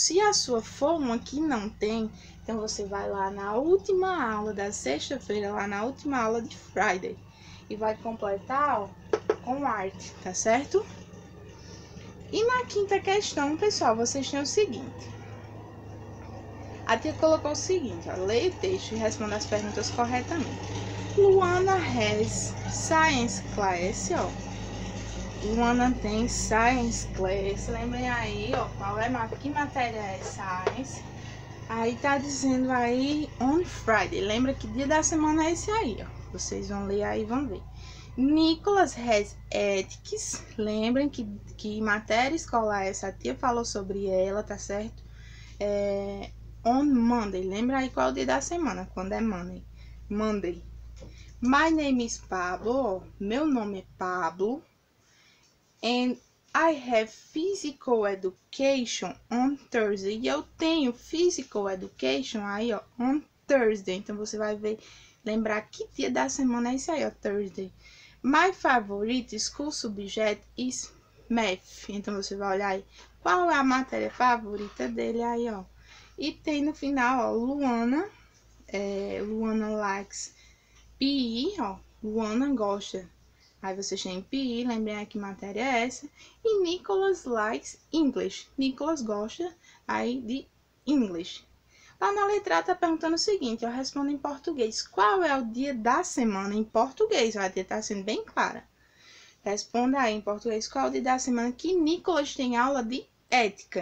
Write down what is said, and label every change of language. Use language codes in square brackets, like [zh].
[pt] Se a sua for uma que não tem, então você vai lá na última aula da sexta-feira, lá na última aula de Friday, e vai completar, ó, com arte, tá certo? E na quinta questão, pessoal, vocês têm o seguinte. A tia colocou o seguinte, ó, leia o texto e responda as perguntas corretamente. [en] Luana has science class, ó. [pt] Luana tem science class. Lembrem aí, ó, que matéria é science? Aí tá dizendo aí [en] on Friday. [pt] Lembra que dia da semana é esse aí, ó. Vocês vão ler aí e vão ver. [en] Nicholas has ethics. [pt] Lembrem que matéria escolar essa tia falou sobre ela, tá certo? [en] On Monday. [pt] Lembra aí qual é o dia da semana, quando é Monday. [en] Monday. My name is Pablo. [pt] Meu nome é Pablo. [en] And I have physical education on Thursday. [pt] E eu tenho [en] physical education aí, ó, on Thursday. [pt] Então, você vai ver, lembrar que dia da semana é esse aí, ó, Thursday. [en] My favorite school subject is math. [pt] Então, você vai olhar aí qual é a matéria favorita dele aí, ó. E tem no final, ó, Luana. [en] Luana likes PE, [pt] ó. Luana gosta. Aí vocês têm PE, lembrem aí que matéria é essa. [en] E Nicholas likes English. [pt] Nicholas gosta aí de English. Lá na letra A tá perguntando o seguinte, eu respondo em português. Qual é o dia da semana em português? Vai ter tá sendo bem clara. Responda aí em português qual é o dia da semana que Nicholas tem aula de ética.